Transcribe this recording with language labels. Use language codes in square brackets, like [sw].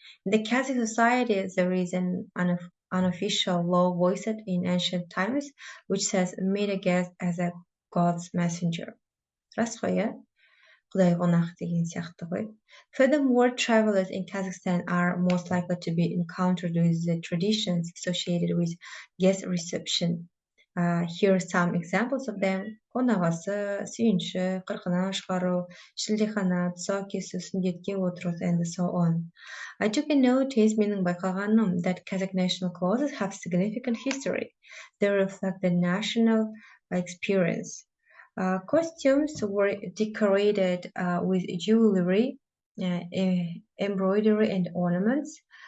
[en] In the Kazakh society, there is an unofficial law voiced in ancient times, which says, meet a guest as a God's messenger. [kk] Рас қой, иә? Құдай қонақ деген сияқты ғой. [en] Furthermore, travelers in Kazakhstan are most likely to be encountered with the traditions associated with guest reception. Here are some examples of them. [kk] Қонағасы, сүйінші, қырқына шығару, шілдехана, тұсау кесу, сүндетке отыру, [en] and so on. I took a notice, [kk] менің байқағаным, [en] that Kazakh national clothes have significant history. They reflect the national experience. Costumes were decorated with jewelry, embroidery, and ornaments.